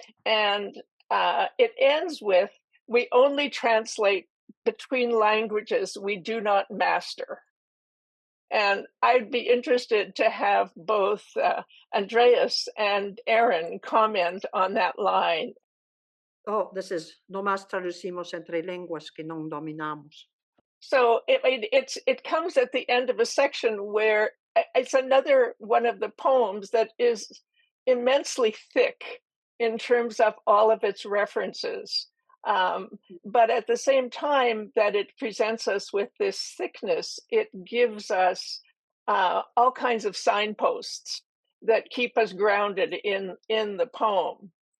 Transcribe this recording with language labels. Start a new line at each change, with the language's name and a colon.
English: And it ends with, we only translate between languages we do not master. And I'd be interested to have both Andreas and Erín comment on that line. Oh, this is
Spanish: no más traducimos entre lenguas que no dominamos.
English: So it comes at the end of a section where it's another one of the poems that is immensely thick in terms of all of its references. But at the same time that it presents us with this thickness, it gives us all kinds of signposts that keep us grounded in the poem.